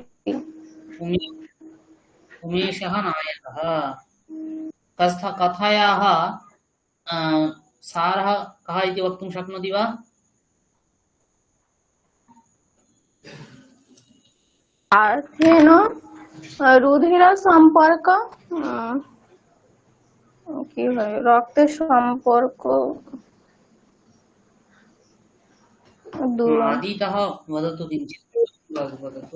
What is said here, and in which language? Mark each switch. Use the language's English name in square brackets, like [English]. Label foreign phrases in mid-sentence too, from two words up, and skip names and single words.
[Sanskrit] उमे- उमेशः नायकः कथायाः सारः कः इति वक्तुं शक्नोति वा अर्थेन रुधिर सम्पर्क [Bangla] কি হয় রক্তের সম্পর্ক [Sanskrit] আদিতः वदतु किञ्चित् वदतु